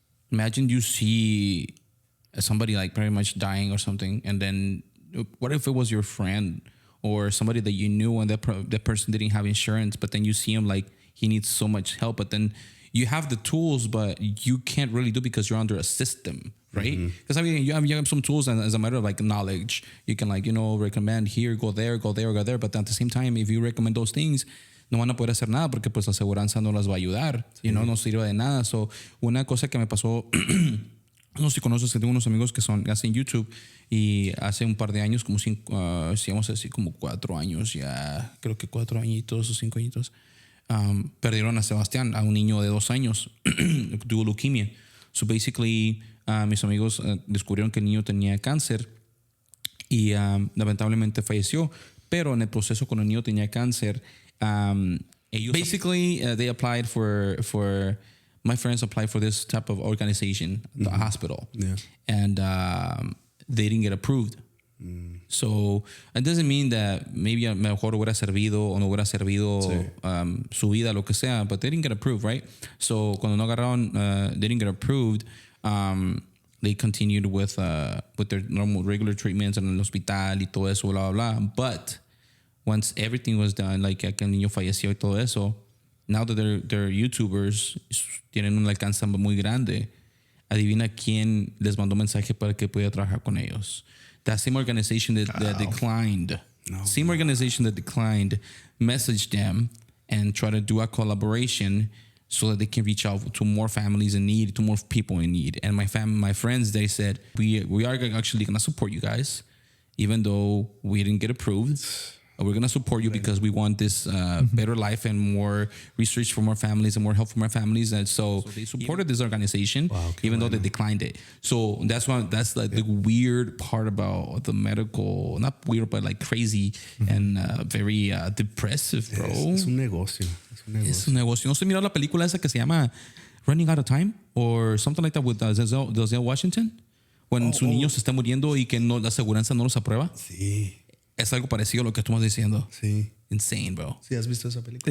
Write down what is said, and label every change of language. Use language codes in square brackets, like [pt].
[en] imagine you see somebody like pretty much dying or something, and then what if it was your friend or somebody that you knew, and that person didn't have insurance, but then you see him like he needs so much help, but then you have the tools, but you can't really do because you're under a system, right? Because you have some tools, and as a matter of like knowledge, you can recommend here, go there, but at the same time, if you recommend those things, [es] no van a poder hacer nada porque pues la aseguranza no las va a ayudar. Y no sirve de nada. So, una cosa que me pasó, no sé si conoces, que tengo unos amigos que hacen YouTube y hace un par de años, como vamos a decir como 4 años ya, creo que 4 añitos o 5 añitos, perdieron a Sebastián, a un niño de 2 años, tuvo leucemia. So basically, mis amigos descubrieron que el niño tenía cáncer y lamentablemente falleció. Pero en el proceso, cuando el niño tenía cáncer, ellos [en] basically they applied for my friends applied for this type of organization, the hospital, and they didn't get approved. So it doesn't mean that maybe [es] a mejor hubiera servido o no hubiera servido su vida, lo que sea, [en] but they didn't get approved, right? So [es] cuando no agarraron, [en] they didn't get approved. They continued with their normal regular treatments [es] en el hospital y todo eso, [en] blah, blah, blah. But once everything was done, like [es] que el niño falleció y todo eso, [en] now that they're YouTubers, [es] tienen un alcance muy grande. Adivina quién les mandó mensaje para que pudiera trabajar con ellos. [en] That same organization that declined. Same organization that declined messaged them and tried to do a collaboration so that they can reach out to more families in need, to more people in need. And my friends, they said, we are actually going to support you guys, even though we didn't get approved. We're going to support you because we want this better life and more research for more families and more help for more families. And so they supported this organization, even though they declined it. So that's like the weird part about the medical, not weird, but like crazy and very depressive, bro. [es] Es un negocio. Es un negocio. ¿No se miró la película esa que se llama Running Out of Time? [en] Or something like that with Denzel Washington? [es] When su niño se está muriendo y que la aseguranza no los aprueba. Sí. Es algo parecido a lo que tú estás diciendo. Sí. [en] Insane, bro. [es] Sí, ¿has visto esa película?